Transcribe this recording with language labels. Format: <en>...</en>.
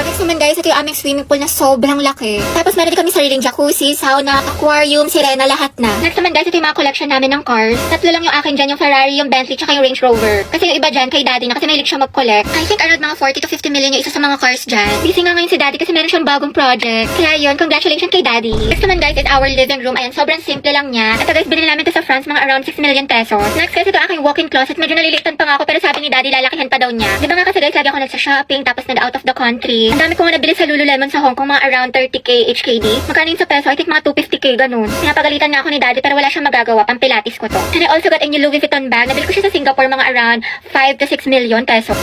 <tl>Next naman guys, ito yung aming swimming pool na sobrang laki. Tapos meron din kami sariling jacuzzi, sauna, aquarium, sirena, lahat na. Next naman guys, ito yung mga collection namin ng cars. Tatlo lang yung akin dyan, yung Ferrari, yung Bentley, tsaka yung Range Rover. Kasi yung iba dyan, kay daddy na kasi mahilig siya mag-collect.</tl> <en>I think around</en> <tl>mga 40 to 50 million yung isa sa mga cars dyan. Busy nga ngayon si daddy kasi meron siyang bagong project. Kaya yun, congratulations kay daddy. Next naman guys,</tl> <en>is our living room.</en> <tl>Ayan, sobrang simple lang niya. Ito guys, binili namin ito sa France, mga around 6 million pesos. Next guys, ito aking walk-in closet. Medyo nalilitan pa nga ako pero sabi ni daddy lalakihan pa daw niya. Di ba nga kasi guys, lagi ako nagsa-shopping tapos nag-out of the country. Ang dami ko nga nabili sa Lululemon sa Hong Kong, mga around 30k HKD. Magkano yun sa peso?</tl> <en>I think</en> <tl>mga 250k ganun. Pinapagalitan na ako ni daddy pero wala siyang magagawa. Pang pilates ko to.</tl> <en>And I also got a new Louis Vuitton bag.</en> <tl>Nabili ko siya sa Singapore, mga around 5 to 6 million pesos.</tl>